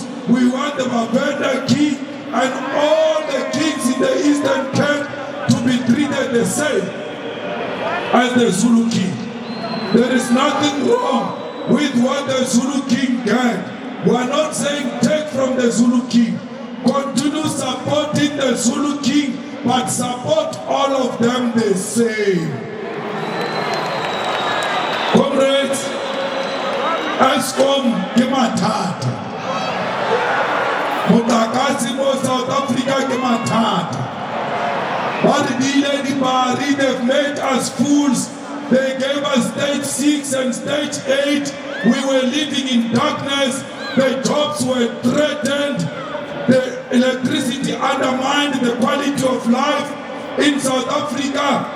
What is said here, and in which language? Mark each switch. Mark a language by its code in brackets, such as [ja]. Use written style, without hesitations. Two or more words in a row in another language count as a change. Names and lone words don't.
[en] We want the Babeda king and all the kings in the Eastern Cape to be treated the same as the Zulu king. There is nothing wrong with what the Zulu king got. We are not saying take from the Zulu king. Continue supporting the Zulu king, but support all of them the same. [tn] Comrades, Eskom ke mathata. Motlakase mo South Africa ke mathata. [en] They've made us fools. They gave us stage 6 and stage 8. We were living in darkness. The jobs were threatened. The electricity undermined the quality of life in South Africa.